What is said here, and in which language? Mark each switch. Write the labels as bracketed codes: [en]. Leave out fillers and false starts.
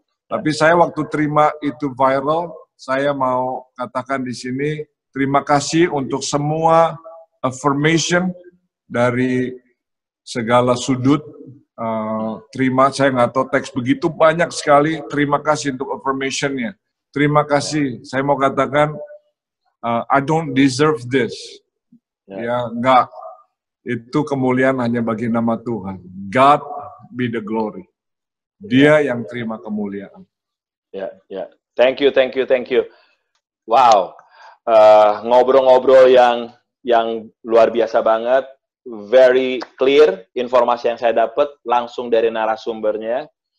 [id] Tapi saya waktu terima itu viral, saya mau katakan di sini, terima kasih untuk semua affirmation dari segala sudut. Terima, saya nggak tahu teks begitu banyak sekali. Terima kasih untuk affirmation-nya. Terima kasih. Saya mau katakan, [en] I don't deserve this. [id] Ya, enggak. Itu kemuliaan hanya bagi nama Tuhan. [en] God be the glory. [id] Dia yang terima kemuliaan. [en] Thank you. [id] Wow, ngobrol-ngobrol yang luar biasa banget, [en] very clear [id] informasi yang saya dapat langsung dari narasumbernya.